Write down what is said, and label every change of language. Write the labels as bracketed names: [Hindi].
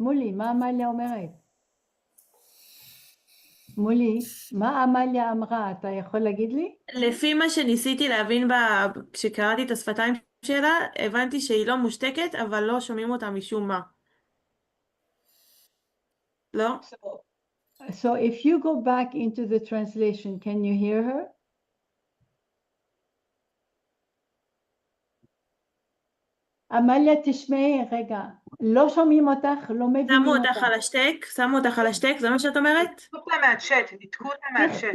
[Hebrew] מולי, מה עמליה אומרת? מולי, מה עמליה אמרה? אתה יכול להגיד לי? לפי מה שניסיתי להבין כשקראתי את השפתיים שלה, הבנתי שהיא לא מושתקת, אבל לא שומעים אותה משום מה. לא? [English] So if you go back into the translation, can you hear her? [Hebrew] עמליה, תשמעי, רגע, לא שומעים אותך, לא מבינים שמו אותך. שמו אותך על השטק, זה מה שאת אומרת? ניתקו אותה מהצ'אט, ניתקו אותה מהצ'אט.